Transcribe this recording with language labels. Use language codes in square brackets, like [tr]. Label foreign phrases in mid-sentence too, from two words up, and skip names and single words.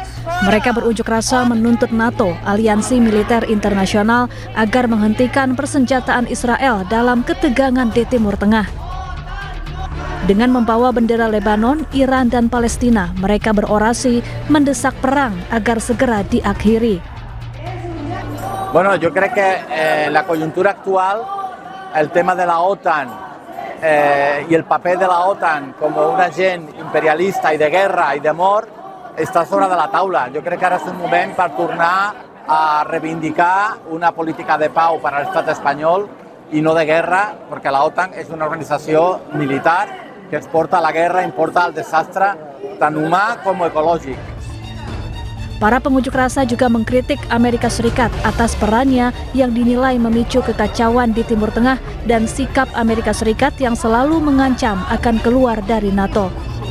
[id] Mereka berunjuk rasa menuntut NATO, aliansi militer internasional, agar menghentikan persenjataan Israel dalam ketegangan di Timur Tengah. Dengan membawa bendera Lebanon, Iran, dan Palestina, mereka berorasi mendesak perang agar segera diakhiri. [es] Bueno, yo creo que en la coyuntura actual, el tema de la OTAN y el papel de la OTAN como un agente imperialista y de guerra y de amor [ca] està sobre de la taula. Jo crec que ara és un moment per tornar a reivindicar una política de pau per a l'estat espanyol i no de guerra, perquè la OTAN és una organització militar que ens porta a la guerra i porta al desastre tant humà com ecològic. [id] Para pengunjuk rasa juga mengkritik Amerika Serikat atas perannya yang dinilai memicu kekacauan di Timur Tengah dan sikap Amerika Serikat yang selalu mengancam akan keluar dari NATO.